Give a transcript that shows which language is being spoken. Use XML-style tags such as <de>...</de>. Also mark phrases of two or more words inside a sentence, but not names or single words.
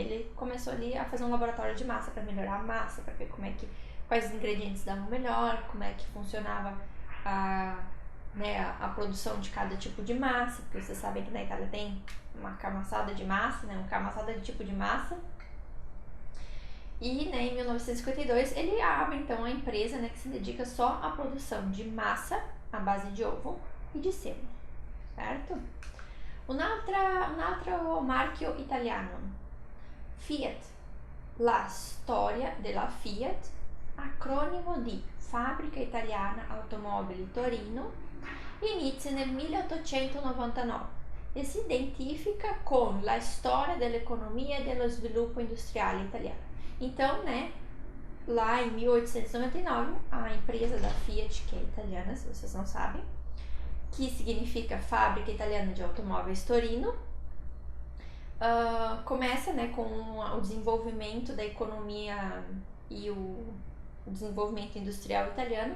<pt>Ele começou ali a fazer um laboratório de massa para melhorar a massa, para ver quais ingredientes davam melhor, como é que funcionava a produção de cada tipo de massa, porque vocês sabem que na Itália tem uma camaçada de massa, né? Uma camaçada de tipo de massa. E né, em 1952 ele abre então a empresa né, que se dedica só à produção de massa à base de ovo e de sêmola, certo?</pt> <it>Un altro marchio italiano, Fiat. La storia della Fiat, acronimo di Fabbrica Italiana Automobili Torino, inizia nel 1899 e si identifica con la storia dell'economia e dello sviluppo industriale italiano.</it> <pt>Então, né, lá em 1899, a empresa da Fiat, que é italiana, se vocês não sabem, que significa Fábrica Italiana de Automóveis Torino, começa né, com o desenvolvimento da economia e o desenvolvimento industrial italiano.</pt>